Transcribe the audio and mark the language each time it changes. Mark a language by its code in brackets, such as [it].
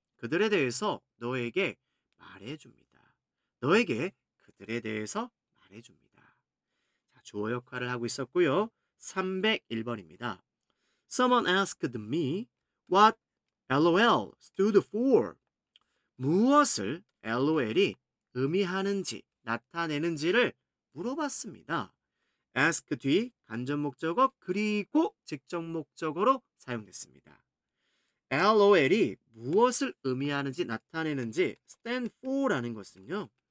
[ko] 그들에 대해서 너에게 말해줍니다. 너에게 그들에 대해서 말해줍니다. 자, 주어 역할을 하고 있었고요. 301번입니다. [en] Someone asked me what LOL stood for. [ko] 무엇을 LOL이 의미하는지 나타내는지를 물어봤습니다. ask 뒤 간접 목적어 그리고 직접 목적어로 사용됐습니다. LOL이 무엇을 의미하는지 나타내는지 stand for라는 것은요.